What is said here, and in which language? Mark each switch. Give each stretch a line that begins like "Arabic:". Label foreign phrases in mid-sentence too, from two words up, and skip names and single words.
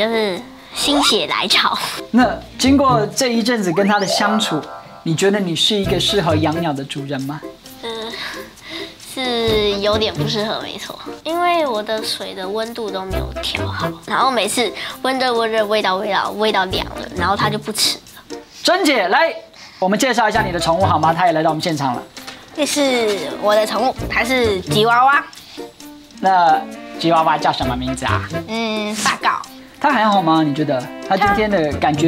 Chinese: 就是心血來潮。那經過這一陣子跟它的相處，你覺得你是一個適合養鳥的主人嗎？是有點不適合，沒錯，因為我的水的溫度都沒有調好，然後每次溫熱，味道涼了，然後它就不吃了。珍姐，來，我們介紹一下你的寵物好嗎？它也來到我們現場了。這是我的寵物，它是吉娃娃。那吉娃娃叫什麼名字啊？大告。它還好嗎？你覺得它今天的感覺？